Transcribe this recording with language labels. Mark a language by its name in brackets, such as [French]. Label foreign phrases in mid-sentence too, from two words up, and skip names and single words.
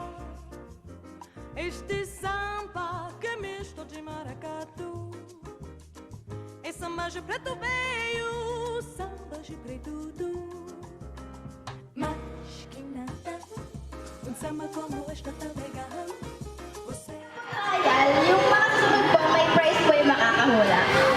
[Portuguese] Este samba que é misto de maracatu. É samba de preto veio, samba de preto tudo. Mas que nada, um samba como este tá legal. Você [Filipino] Ayan, yung mga sunod po, may prize po yung makakahula.